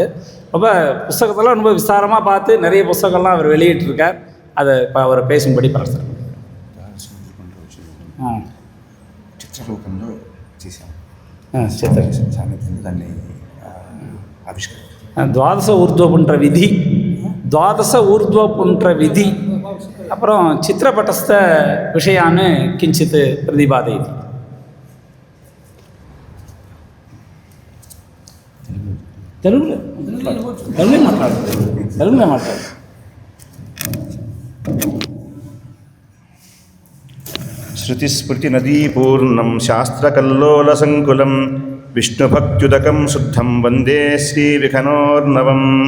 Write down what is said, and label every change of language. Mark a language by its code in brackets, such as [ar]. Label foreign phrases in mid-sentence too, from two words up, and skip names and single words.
[ta] ரொம்ப புஸ்தகத்தெல்லாம் ரொம்ப விஸ்தாரமாக பார்த்து நிறைய புஸ்தகங்கள்லாம் அவர் வெளியிட்டிருக்கார். அதை இப்போ அவரை பேசும்படி பிரார்த்தனை. [te] చిత్రరూపంలో చేశాం. దాన్ని [sa] ద్వాదశ ఊర్ధ్వపుండ్ర విధి, ద్వాదశ ఊర్ధ్వపుండ్ర విధి அப்புறம் சித்திரப்பட்டஸ்த விஷயான்னு கிஞ்சித் பிரதிபாதயதி. [te] తెలుగులో మాట్లాడు. [sa] శృతిస్మృతి నదీపూర్ణం శాస్త్రకల్లోల సంకులం విష్ణుభక్త్యుదకం శుద్ధం వందే శ్రీవిఖనోర్ణవం.